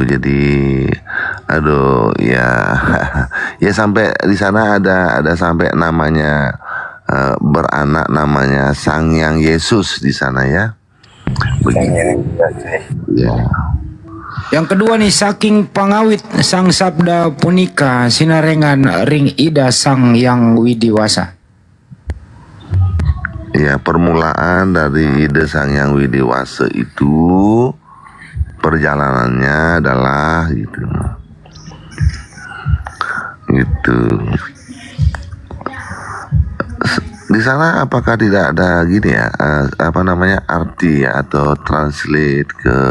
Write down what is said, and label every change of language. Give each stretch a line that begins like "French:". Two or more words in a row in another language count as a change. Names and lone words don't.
Indonesian: Jadi aduh ya ya sampai di sana ada sampai namanya beranak namanya Sang Yang Yesus di sana ya. Begitu. Ya. Yang kedua nih,
Balinese: saking pangawit sang sabda punika sinarengan ring ida sang yang widiwasa.
Indonesian: Ya, permulaan dari ide Sang Yang Widiwasa itu perjalanannya adalah gitu. Di sana apakah tidak ada gini ya, arti ya, atau translate ke